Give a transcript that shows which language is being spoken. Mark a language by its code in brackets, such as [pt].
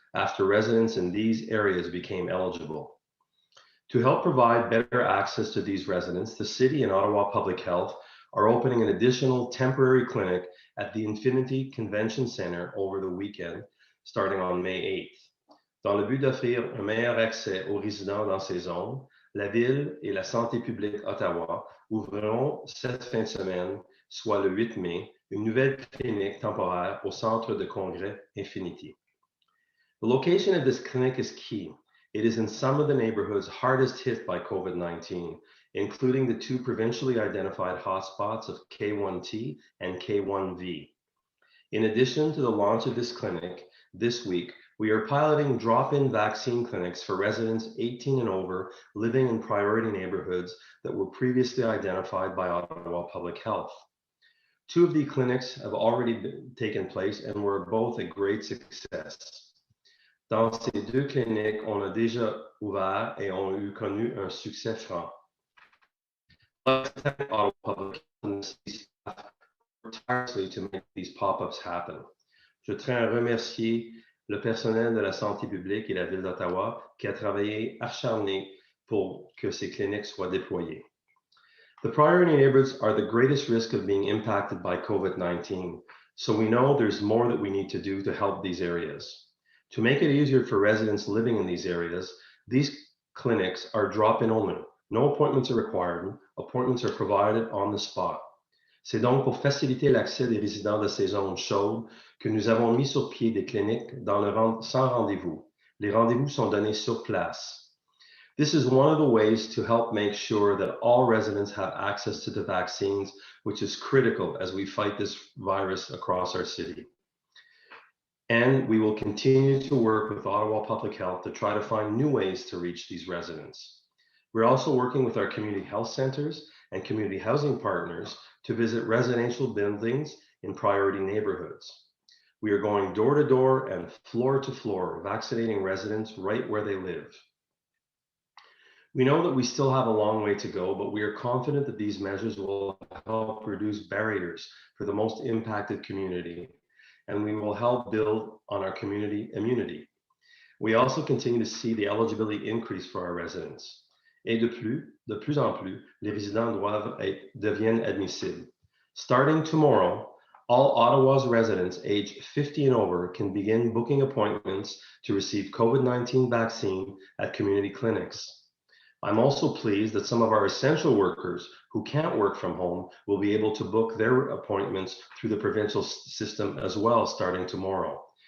[en] after residents in these areas became eligible. To help provide better access to these residents, the City and Ottawa Public Health are opening an additional temporary clinic at the Infinity Convention Centre over the weekend, starting on May 8th. [fr] Dans le but d'offrir un meilleur accès aux résidents dans ces zones, la Ville et la Santé publique Ottawa ouvriront cette fin de semaine, soit le 8 mai, une nouvelle clinique temporaire au Centre de Congrès Infinity. [en] The location of this clinic is key. It is in some of the neighborhoods hardest hit by COVID-19, including the two provincially identified hotspots of K1T and K1V. In addition to the launch of this clinic, this week, we are piloting drop-in vaccine clinics for residents 18 and over living in priority neighborhoods that were previously identified by Ottawa Public Health. Two of the clinics have already taken place and were both a great success. [fr] Dans ces deux cliniques, on a déjà ouvert et ont eu connu un succès franc. [en] Ottawa Public Health worked tirelessly to make these pop-ups happen. [fr] Je tiens à remercier le personnel de la santé publique et la Ville d'Ottawa qui a travaillé acharné pour que ces cliniques soient déployées. [en] The priority neighborhoods are the greatest risk of being impacted by COVID-19, so we know there's more that we need to do to help these areas. To make it easier for residents living in these areas, these clinics are drop-in only. No appointments are required. Appointments are provided on the spot. [fr] C'est donc pour faciliter l'accès des résidents de ces zones chaudes que nous avons mis sur pied des cliniques sans rendez-vous. Les rendez-vous sont donnés sur place. [en] This is one of the ways to help make sure that all residents have access to the vaccines, which is critical as we fight this virus across our city. And we will continue to work with Ottawa Public Health to try to find new ways to reach these residents. We're also working with our community health centers and community housing partners to visit residential buildings in priority neighborhoods. We are going door to door and floor to floor, vaccinating residents right where they live. We know that we still have a long way to go, but we are confident that these measures will help reduce barriers for the most impacted community, and we will help build on our community immunity. We also continue to see the eligibility increase for our residents. [fr] Et de plus en plus, les résidents deviennent admissibles. [en] Starting tomorrow, all Ottawa's residents aged 50 and over can begin booking appointments to receive COVID-19 vaccine at community clinics. I'm also pleased that some of our essential workers who can't work from home will be able to book their appointments through the provincial system as well starting tomorrow.